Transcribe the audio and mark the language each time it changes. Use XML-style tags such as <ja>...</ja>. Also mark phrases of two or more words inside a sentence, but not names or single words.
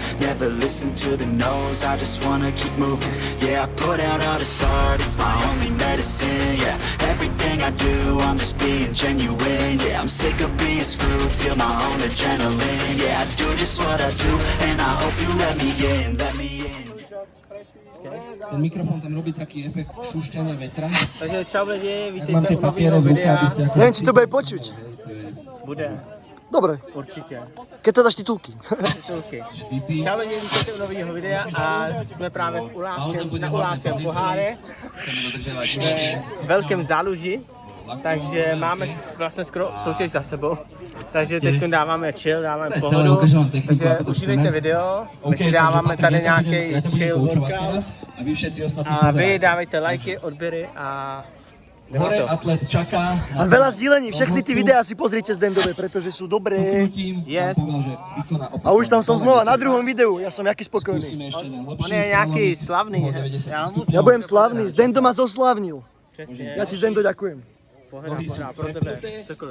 <en>Never listen to the no's, I just wanna keep moving. Yeah, I put out all this art, it's my only medicine. Yeah, everything I do, I'm just being genuine. Yeah, I'm sick of being screwed, feel my own adrenaline. Yeah, I do just what I do, and I hope you let me in, let me in.</en> <sk>Ten mikrofón tam robí taký efekt šušťania vetra.</sk> <cs>Takže čau lidi,</cs> <sk>Tak mám</sk> <cs>vítejte</cs> <sk>tie</sk> <cs>u</cs> <sk>papiere</sk> <cs>nového</cs> <sk>v ruke,</sk> <cs>videa.</cs> <sk>aby ste ako... Neviem, či to bude počuť. Bude, Dobre, určitě. keď to dáš titulky. Titulky.</sk> <cs>Čau lidi, vítejte u nového videa a jsme právě v na Uláckém poháre ve Velkém Záluži. Takže máme vlastně skoro soutěž za sebou. Takže teď dáváme chill, dáváme pohodu. Takže užívejte video, my si dáváme tady nějaký chill workout. A vy dávejte lajky, odběry a</cs> <sk>Hore atlet čaká. A veľa zdieľaní,</sk> <cs>všechny ty</cs> <sk>videá si pozrite z Dendove, pretože sú dobré. Yes. A už tam som znova na druhom videu, ja som jaký spokojný.</sk> <cs>On je nějaký slavný.</cs> <sk>Ja budem slavný, Zdendo ma zoslavnil.</sk> <cs>Přesně.</cs> <sk>Ja ti Zdendo ďakujem.</sk> <cs>Pohoda, pro tebe, cokoliv.</cs>